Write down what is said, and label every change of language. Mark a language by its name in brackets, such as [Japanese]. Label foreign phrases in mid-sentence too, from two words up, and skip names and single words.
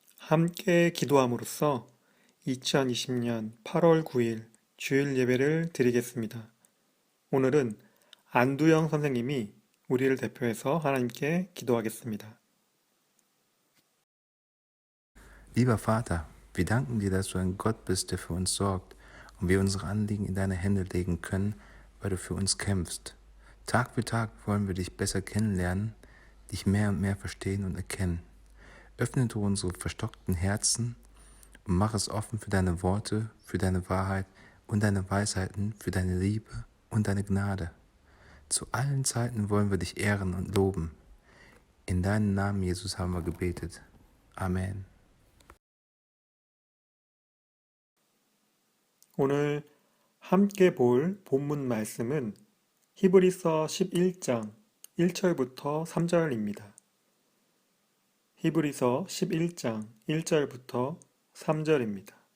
[Korean] 함께 기도함으로써 2020년 8월 9일 주일 예배를 드리겠습니다. 오늘은 안두영 선생님이 우리를 대표해서 하나님께 기도하겠습니다. [German] Lieber Vater, wir danken dir, dass du ein Gott bist, der für uns sorgt und wir unsere Anliegen in deine Hände legen können, weil du für uns kämpfst. Tag für Tag wollen wir dich besser kennenlernen, dich mehr und mehr verstehen und erkennen. Öffne du unsere verstockten Herzen und mach es offen für deine Worte, für deine Wahrheit und deine Weisheiten, für deine Liebe und deine Gnade. Zu allen Zeiten wollen wir dich ehren und loben. In deinem Namen, Jesus, haben wir gebetet. Amen. [Korean] 오늘 함께 볼 본문 말씀은 히브리서 11장 1절부터 3절입니다. 히브리서 11장 1절부터 3절입니다.